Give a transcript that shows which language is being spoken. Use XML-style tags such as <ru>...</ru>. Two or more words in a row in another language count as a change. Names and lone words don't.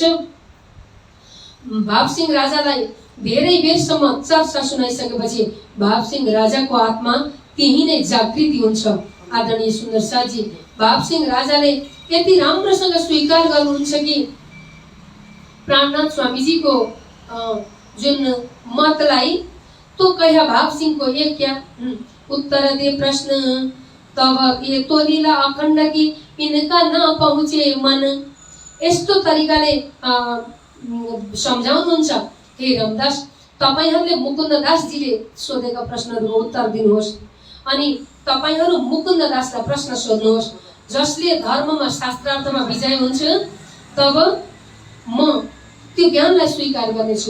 <ne>भावसिंह राजालाई धेरै बेरसम्म चर्चा सुनाइसकेपछि भावसिंह राजाको आत्मा त्यही नै जागृति हुन्छ। आदरणीय सुन्दर शाहजी, भावसिंह राजाले यति राम्रोसँग स्वीकार गर्नुहुन्छ कि प्राणनाथ स्वामीजीको जुन मतलाई</ne> <hi>तो कह्या भावसिंह को ये क्या उत्तर दे प्रश्न, तब ये तो लीला अखण्ड की इनका न पहुँचे मन।</hi> <ne>यस्तो तरिकाले सम्झाउनुहुन्छ। हे रामदास, तपाईहरुले मुकुन्ददासजीले सोधेका प्रश्नहरूको उत्तर दिनुहोस् अनि तपाईहरु मुकुन्ददासलाई प्रश्न सोध्नुहोस्। जसले धर्ममा शास्त्रार्थमा विजय हुन्छ तब म त्यो ज्ञानलाई स्वीकार गर्नेछु।</ne>